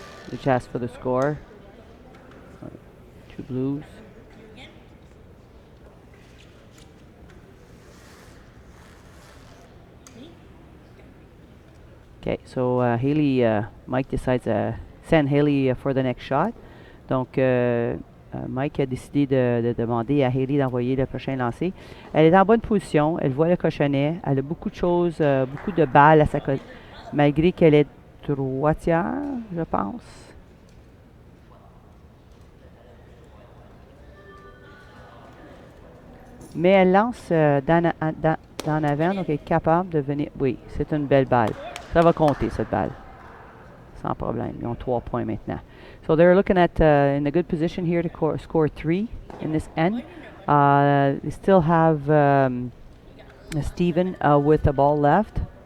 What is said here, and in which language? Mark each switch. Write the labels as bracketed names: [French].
[English] Which asks for the score. 2 blues. Okay, so Haley, Mike decides to send Haley for the next shot. [French] Donc, Mike a décidé de demander à Haley d'envoyer le prochain lancer. Elle est en bonne position, elle voit le cochonnet, elle a beaucoup de choses, beaucoup de balles à sa malgré qu'elle est droitière, je pense. Mais elle lance d'en avant, donc elle est capable de venir. Oui, c'est une belle balle. Ça va compter, cette balle. Sans problème. Ils ont 3 points maintenant. [English] So they're looking at in a good position here to score 3 in this end. They still have Steven with the ball left.